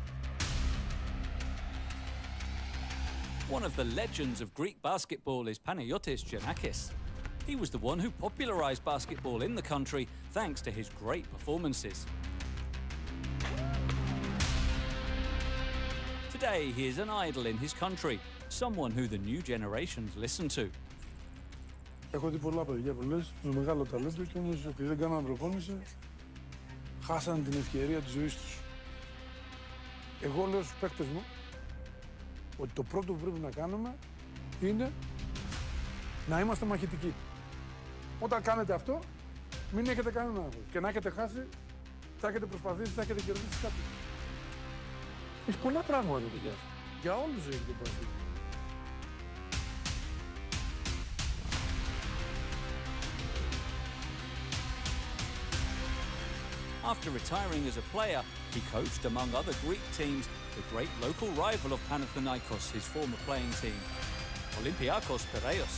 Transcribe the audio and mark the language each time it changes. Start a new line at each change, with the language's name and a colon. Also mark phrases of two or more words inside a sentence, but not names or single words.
English: One of the legends of Greek basketball is Panayotis Giannakis. He was the one who popularized basketball in the country thanks to his great performances. Today, he is an idol in his country, someone who the new generations listen to.
Greek: Έχω δει πολλά παιδιά που λες, με μεγάλο ταλέντο και όμως επειδή δεν κάνανε προπόνηση, χάσανε την ευκαιρία της ζωής τους. Εγώ λέω στους παίκτες μου ότι το πρώτο που πρέπει να κάνουμε είναι να είμαστε μαχητικοί. Όταν κάνετε αυτό, μην έχετε κανένα άγχος. Και να έχετε χάσει, θα έχετε προσπαθήσει, θα έχετε κερδίσει κάτι. Έχει πολλά πράγματα, παιδιά. Για όλους έχει το πάση.
English: After retiring as a player, he coached, among other Greek teams, the great local rival of Panathinaikos, his former playing team, Olympiakos Piraeus.